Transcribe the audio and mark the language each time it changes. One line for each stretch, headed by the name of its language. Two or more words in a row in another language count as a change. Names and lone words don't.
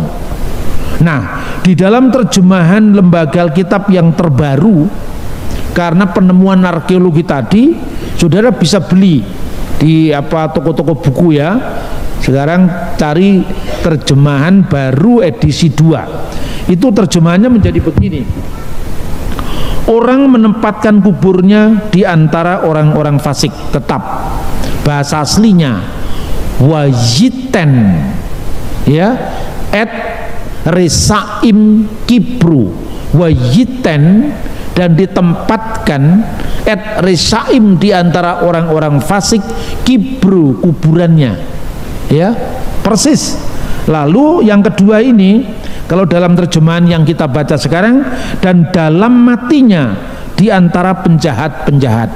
Indonesian: Nah, di dalam terjemahan lembaga Alkitab yang terbaru, karena penemuan arkeologi tadi, saudara bisa beli di toko-toko buku, ya, Sekarang cari terjemahan baru edisi 2. Itu terjemahannya menjadi begini. Orang menempatkan kuburnya di antara orang-orang fasik tetap. Bahasa aslinya wajiten, ya,
Hebrew: את רשעים קברו ויתן,
Indonesian: dan ditempatkan
Hebrew: את רשעים
Indonesian: di antara orang-orang fasik kibru, kuburannya, ya, persis. Lalu yang kedua ini, kalau dalam terjemahan yang kita baca sekarang, dan dalam matinya di antara penjahat-penjahat.